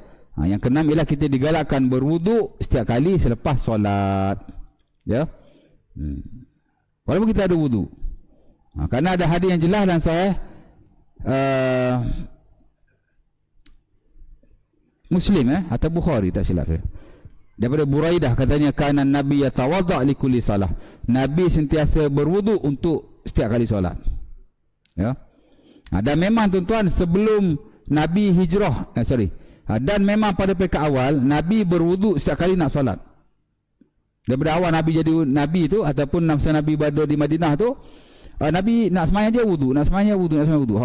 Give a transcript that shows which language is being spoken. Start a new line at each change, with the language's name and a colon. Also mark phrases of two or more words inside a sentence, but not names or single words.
Malay: Yang keenam ialah kita digalakkan berwuduk setiap kali selepas solat. Ya. Walaupun kita ada wuduk. Kerana ada hadis yang jelas dan sahih Muslim atau Bukhari tak silap saya. Daripada Buraidah katanya,
Arabic: كان النبي يتوضأ لكل صلاة.
Malay: Nabi sentiasa berwuduk untuk setiap kali solat. Ya. Dan memang tuan-tuan sebelum Nabi hijrah, dan memang pada peringkat awal Nabi berwuduk setiap kali nak solat. Daripada awal Nabi jadi Nabi tu ataupun masa Nabi berada di Madinah tu, Nabi nak semayang je wuduk, nak semayang wuduk.